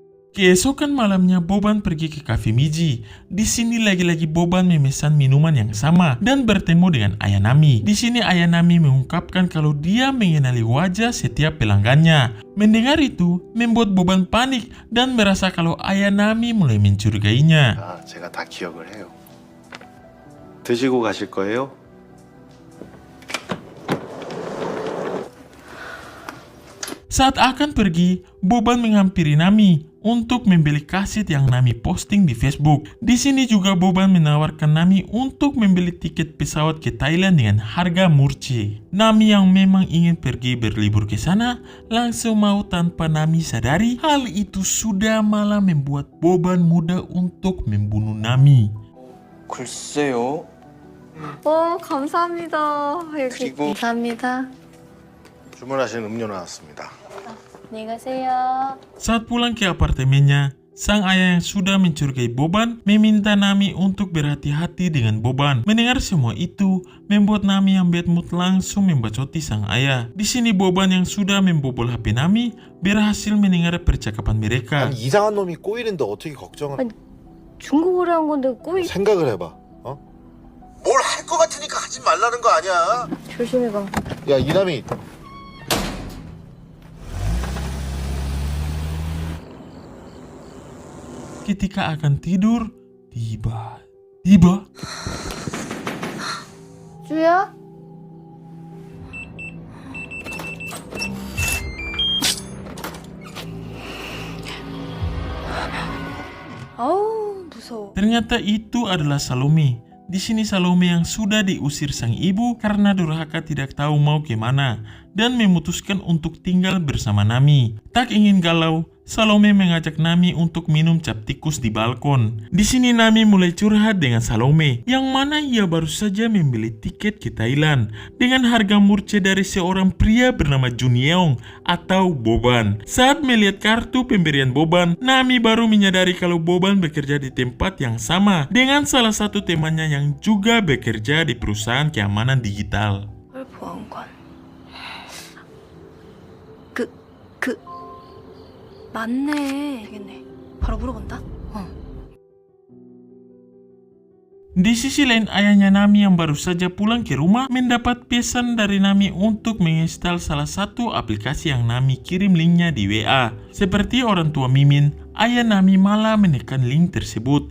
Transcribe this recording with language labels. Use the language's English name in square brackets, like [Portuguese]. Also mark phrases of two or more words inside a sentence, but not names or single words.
[Indonesian] Keesokan malamnya Boban pergi ke Cafe Miji. Di sini lagi-lagi Boban memesan minuman yang sama dan bertemu dengan Ayanami. Di sini Ayanami mengungkapkan kalau dia mengenali wajah setiap pelanggannya. Mendengar itu membuat Boban panik dan merasa kalau Ayanami mulai mencurigainya. [Korean] 아, 제가 다 기억을 해요. 드시고 가실 거예요? [Indonesian] Saat akan pergi, Boban menghampiri Nami untuk membeli kaset yang Nami posting di Facebook. Di sini juga Boban menawarkan Nami untuk membeli tiket pesawat ke Thailand dengan harga murce. Nami yang memang ingin pergi berlibur ke sana langsung mau tanpa Nami sadari. Hal itu sudah malah membuat Boban mudah untuk membunuh Nami. [Korean] 글쎄요. 감사합니다. 여기 그리고- 감사합니다. 주문하신 음료 나왔습니다. 안녕히 가세요. [Indonesian] Saat pulang ke apartemennya, sang ayah yang sudah mencurigai Boban meminta Nami untuk berhati-hati dengan Boban. Mendengar semua itu, membuat Nami yang [English] bad mood [Indonesian] langsung membacoti sang ayah. Di sini Boban yang sudah membobol HP Nami berhasil mendengar percakapan mereka. [Korean] 아니 이상한 놈이 꼬이는데 어떻게 걱정을 아니, 중국어를 한 건데 꼬이 생각을 해봐 어? 뭘 할 것 같으니까 하지 말라는 거 아니야 조심해봐. 야 이남이 [Indonesian] Ketika akan tidur, tiba-tiba [Korean] 주야? 아우 무서워. [Indonesian] ternyata itu adalah Salome. Di sini Salome yang sudah diusir sang ibu karena durhaka tidak tahu mau kemana dan memutuskan untuk tinggal bersama Nami. Tak ingin galau, Salome mengajak Nami untuk minum cap tikus di balkon. Di sini Nami mulai curhat dengan Salome, yang mana ia baru saja membeli tiket ke Thailand dengan harga murce dari seorang pria bernama Jun Yeong atau Boban. Saat melihat kartu pemberian Boban, Nami baru menyadari kalau Boban bekerja di tempat yang sama dengan salah satu temannya yang juga bekerja di perusahaan keamanan digital. [Korean] 보안관. 맞네. 알겠네. 바로 물어본다. [Indonesian] Di sisi lain, ayahnya Nami yang baru saja pulang ke rumah mendapat pesan dari Nami untuk menginstal salah satu aplikasi yang Nami kirim linknya di WA. Seperti orang tua Mimin, ayah Nami malah menekan link tersebut.